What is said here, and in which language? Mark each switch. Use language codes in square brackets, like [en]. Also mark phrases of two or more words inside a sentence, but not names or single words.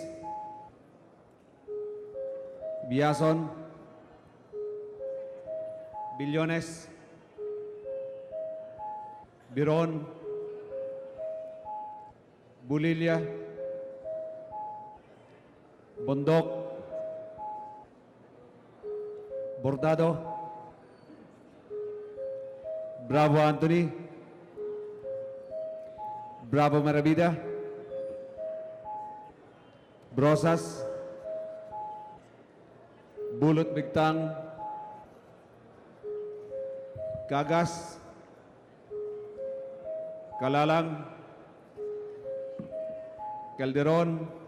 [tl] Biason. Billones. Biron. Bulilia. Bondok. Bordado. Bravo Anthony. Bravo Maravida. Brosas. Bulot Bigtang. Kagas. Kalalang. Calderon.